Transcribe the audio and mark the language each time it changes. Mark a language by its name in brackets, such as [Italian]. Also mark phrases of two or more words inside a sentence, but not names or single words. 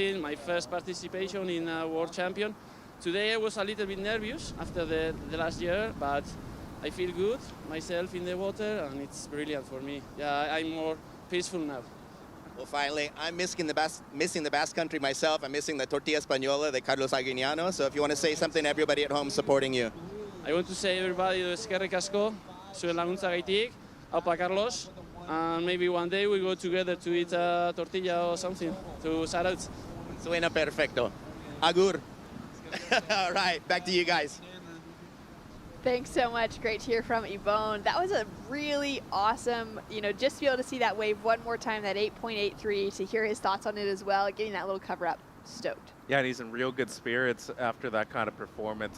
[English] My first participation in a World Champion. Today I was a little bit nervous after the last year, but I feel good myself in the water, and it's brilliant for me. Yeah, I'm more peaceful now. Well, finally, I'm missing the Basque Country myself. I'm missing the [Spanish] tortilla española, [English] the Carlos Arguiñano. So if you want to say something to everybody at home supporting you. I want to say everybody [Basque] eskerrik asko, zuen laguntzagaitik, aupa Carlos, [English] and maybe one day we go together to eat a tortilla or something to shout out. [Spanish] Suena perfecto. Agur. [English] All right, back to you guys. Thanks so much. Great to hear from Yvonne. That was a really awesome, just to be able to see that wave one more time, that 8.83, to hear his thoughts on it as well, getting that little cover up. Stoked. Yeah, and he's in real good spirits after that kind of performance.